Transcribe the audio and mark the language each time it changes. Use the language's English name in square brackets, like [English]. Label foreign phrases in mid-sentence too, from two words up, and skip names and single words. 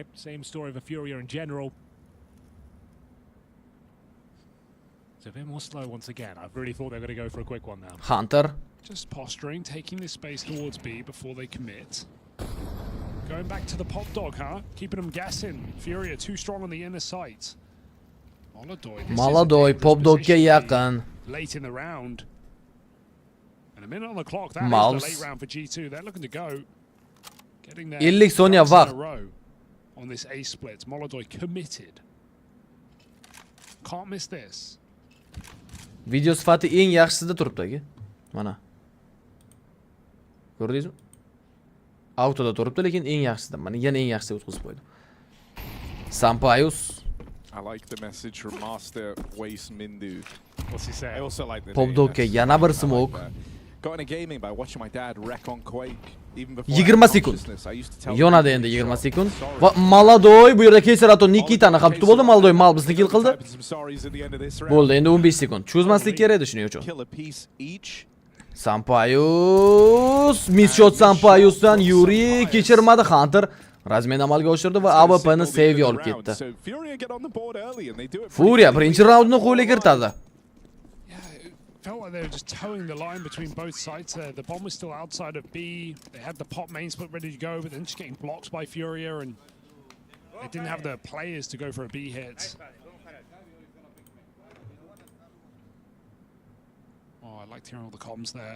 [English] Same story for Furia in general. It's a bit more slow once again. I really thought they were going to go for a quick one now. Hunter. Just posturing, taking this space towards B before they commit. Going back to the pop dog, huh? Keeping them guessing. Furia too strong on the inner sight. [Uzbek] Maladoy pop dogga yaqin. [English] Late in the round. And a minute on the clock. That is the late round for G2. They're looking to go. Getting there. [Uzbek] 50 soniya vaqt. [English] On this A split. Maladoy committed. Can't miss this. [Uzbek] Video sifati eng yaxshisida turibdi aka. Mana. Ko'rdingizmi? Autoda turibdi, lekin eng yaxshisida. Mana yana eng yaxshisiga o'tkazib qo'ydi. Sampayus. [English] I like the message from Master Waste Mindu. What's he say? I also like the [Uzbek] Pop dogga yana bir smoke. [English] Got into gaming by watching my dad wreck on Quake. [Uzbek] 20 sekund. Yonadi endi 20 sekund. Va Maladoy bu yerda Keserato Nikitani ham tutib oldi. Maladoy Malbusni kill qildi. Bo'ldi, endi 15 sekund. Cho'zmaslik kerak edi shuning uchun. Sampayus, [English] miss shot [Uzbek] Sampayusdan Yuri kechirmadi. Hunter razmen amalga oshirdi va AWPni save olib ketdi. Furia birinchi raundni qo'lga kiritadi. [English] Felt like they were just towing the line between both sides there. The bomb was still outside of B. They had the pop main split ready to go, but then just getting blocked by Furia, and they didn't have the players to go for a B hit. Oh, I liked hearing all the comms there.